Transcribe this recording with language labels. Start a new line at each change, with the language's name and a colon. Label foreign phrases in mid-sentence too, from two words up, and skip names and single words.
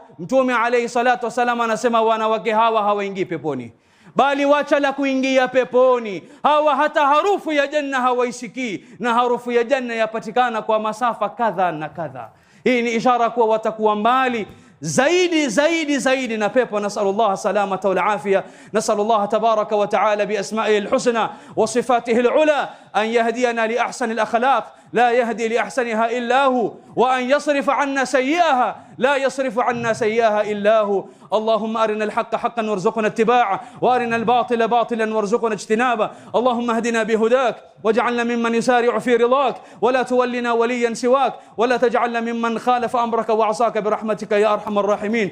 Swahili: Mtume
Arabic: عليه الصلاة والسلام
Swahili: anasema wanawake hawa hawaingii peponi, bali wacha la kuingia peponi, hawa hata harufu ya janna hawaisikii, na harufu ya janna yapatikana kwa masafa kadha na kadha. Hii ni ishara kuwa watakuwa mbali zaidi na pepo.
Arabic: نسأل الله السلامة والعافية. نسأل الله تبارك وتعالى بأسمائه الحسنى وصفاته العلى أن يهدينا لأحسن الأخلاق لا يهدي لأحسنها إلا هو، وأن يصرف عنا سيئها لا يصرف عنا سيئها إلا هو. اللهم أرنا الحق حقا وارزقنا اتباعه، وأرنا الباطل باطلا وارزقنا اجتنابه. اللهم اهدنا بهداك واجعلنا ممن يسارع في رضاك، ولا تولنا وليا سواك، ولا تجعلنا ممن خالف أمرك وعصاك برحمتك يا أرحم الراحمين.